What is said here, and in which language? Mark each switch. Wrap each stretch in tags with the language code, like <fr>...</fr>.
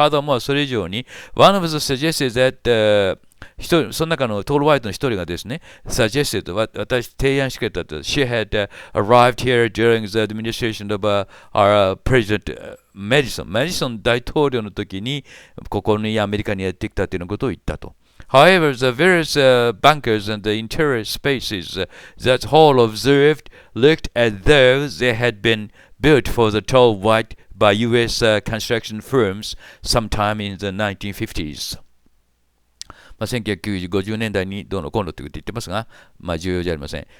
<en>Furthermore、</en> <ja>それ以上に、</ja> <en>one of the suggested that、</en> <ja>その中のトールワイトの一人がですね、suggested、提案してくれたと。</ja> <en>She had、arrived here during the administration of、our President、</en> <ja>メディソン大統領の時に、ここにアメリカにやってきたというようなことを言ったと。</ja> <en>However, the various、bunkers and the interior spaces、that Hall observed looked as though they had been built for the TallWhite by U.S.、construction firms sometime in the 1950s.</en> <ja>まあ、1950年代にどうのこうのと言ってますが、まあ、重要じゃありません。</ja>